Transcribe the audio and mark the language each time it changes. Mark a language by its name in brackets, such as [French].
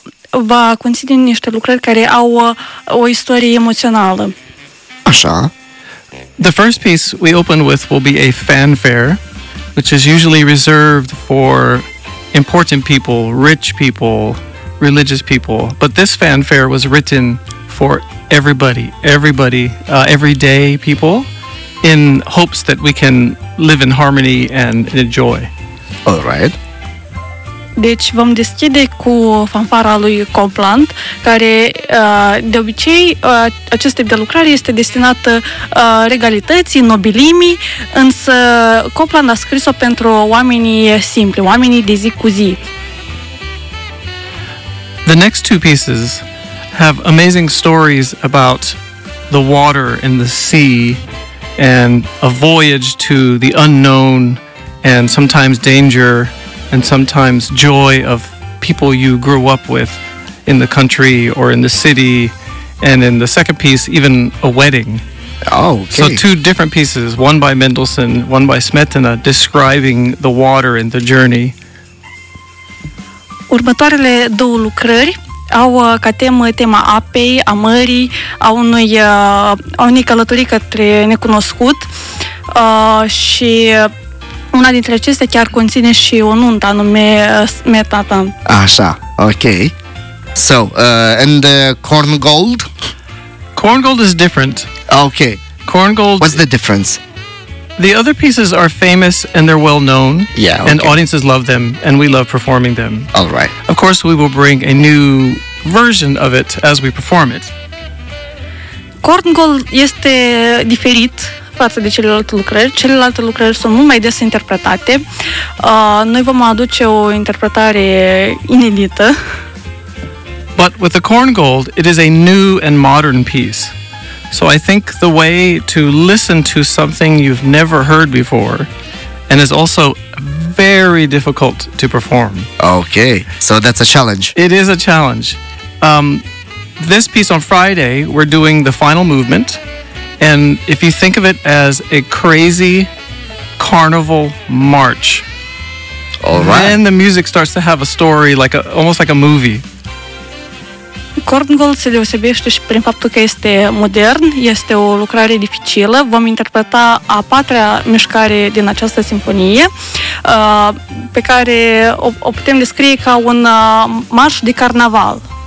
[Romanian] va conține niște lucrări care au o istorie emoțională. Așa. [English] The first piece we open with will be a fanfare, which is usually reserved for important people, rich people, religious people. But this fanfare was written for everybody, everyday people, in hopes that we can live in harmony and enjoy. All right. [Romanian] Deci vom deschide cu fanfara lui Copland, care de obicei acest tip de lucrare este destinată regalității, nobilimii, însă Copland a scris-o pentru oamenii simpli, oamenii de zi cu zi. [English] The next two pieces have amazing stories about the water and the sea and a voyage to the unknown and sometimes danger and sometimes joy of people you grew up with in the country or in the city, and in the second piece, even a wedding. Oh, okay. So two different pieces, one by Mendelssohn, one by Smetana, describing the water and the journey. [Romanian] Următoarele două lucrări au ca temă tema apei, a mării, a unei călătorii către necunoscut și una dintre acestea chiar conține și o nuntă, anume Smetana. Așa, [English] ok. So, and Korngold? Korngold is different. Ok. Korngold... What's the difference? The other pieces are famous and they're well known. Yeah, okay. And audiences love them and we love performing them. All right. Of course, we will bring a new version of it as we perform it. [Romanian] Korngold este diferit față de celelalte lucrări. Celelalte lucrări sunt mult mai des interpretate. Noi vom aduce o interpretare inedită. [English] But with the Korngold, it is a new and modern piece. So I think the way to listen to something you've never heard before and is also very difficult to perform. Okay, so that's a challenge. It is a challenge. This piece on Friday, we're doing the final movement. And if you think of it as a crazy carnival march, all right, then the music starts to have a story, like a, almost like a movie. [Romanian] Korngold se deosebește și prin faptul că este modern, este o lucrare dificilă. Vom interpreta a patra mișcare din această simfonie, pe care o putem descrie ca un marș de carnaval.